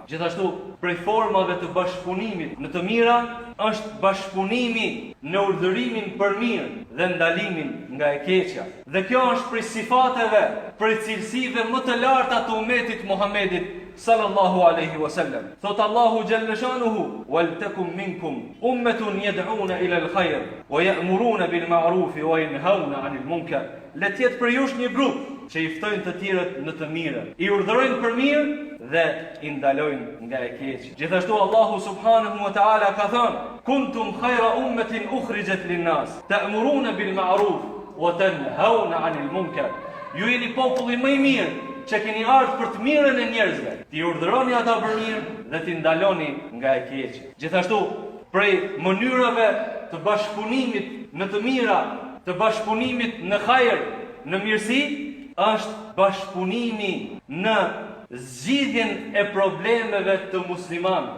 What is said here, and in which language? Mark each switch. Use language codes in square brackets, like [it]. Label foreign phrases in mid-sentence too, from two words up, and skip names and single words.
[sq] Gjithashtu, prej formave të bashkëpunimit në të mira është bashkëpunimi në urdhërimin për mirë dhe ndalimin nga e keqja. Dhe kjo është prej sifateve, prej cilësive më të larta të ummetit Muhammedit [ar] صلى الله عليه وسلم. [sq] Thot Allahu xhaleshanuhu: [ar] "ولتكن منكم أمة يدعون إلى الخير ويأمرون بالمعروف وينهون عن المنكر." [sq] Le të jetë për jush një grup që i ftojnë të tjerët në të mirë, i urdhërojnë për mirë dhe i ndalojnë nga e keqja. Gjithashtu Allahu [ar] سبحانه وتعالى [sq] ka thënë: [ar] "كنتم خير أمة أخرجت للناس تأمرون بالمعروف وتنهون عن المنكر." [sq] Ju jeni populli më i mirë që keni ardhur për të mirën e njerëzve, t'i urdhëroni ata për mirë dhe t'i ndaloni nga e keqja. Gjithashtu, prej mënyrave të bashkëpunimit në të mira, të bashkëpunimit në hajër, në mirësi, është bashkëpunimi në zgjidhjen e problemeve të muslimanëve.